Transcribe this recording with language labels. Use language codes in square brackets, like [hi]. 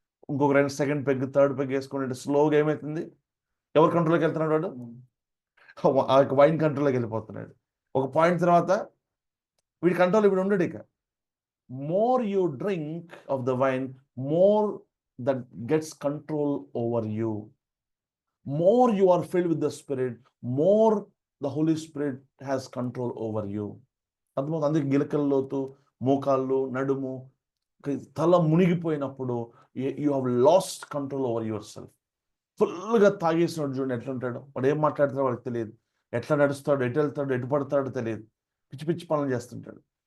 [te] ఇంకొక second peg, third peg వేసుకుంటే స్లోగా ఏమవుతుంది? ఎవరు కంట్రోల్లోకి వెళ్తున్నాడు? వాడు ఆ యొక్క వైన్ కంట్రోల్లోకి వెళ్ళిపోతున్నాడు. ఒక పాయింట్ తర్వాత వీడి కంట్రోల్ ఇప్పుడు ఉండడు ఇక. [en] More you drink of the wine, more that gets control over you. More you are filled with the Spirit, more the Holy Spirit has control over you. [te] అర్థమవుతుంది. అందుకే గిలకల్లోతు, మోకాళ్ళు, నడుము, తల మునిగిపోయినప్పుడు [en] You have lost control over yourself. [te] ఫుల్గా తాగేసినాడు చూడండి ఎట్లుంటాడు, వాడు ఏం మాట్లాడతాడో వాడికి తెలియదు, ఎట్లా నడుస్తాడు, ఎటు వెళ్తాడు, ఎటు పడతాడో తెలియదు, పిచ్చి పిచ్చి పనులు చేస్తుంటాడు.